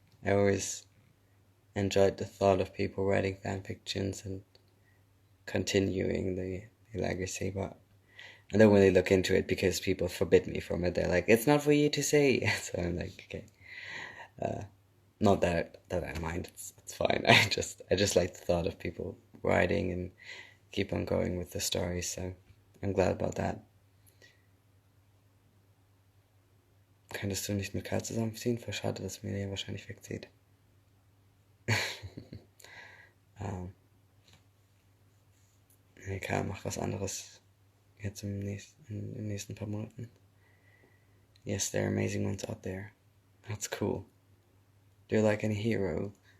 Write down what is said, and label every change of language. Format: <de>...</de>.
<en>I always enjoyed the thought of people writing fanfictions and continuing the legacy, but I don't really look into it because people forbid me from it. They're like, it's not for you to say. So I'm like, okay. Not that I mind. It's fine. I just like the thought of people writing and keep on going with the story. So I'm glad about that.</en> <de>Könntest du nicht mit Karl zusammenziehen? Voll schade, dass Melia wahrscheinlich wegzieht. Nee, Karl macht was anderes jetzt in den nächsten paar Monaten.</de> <en>Yes, there are amazing ones out there. That's cool. Do you like any hero?</en>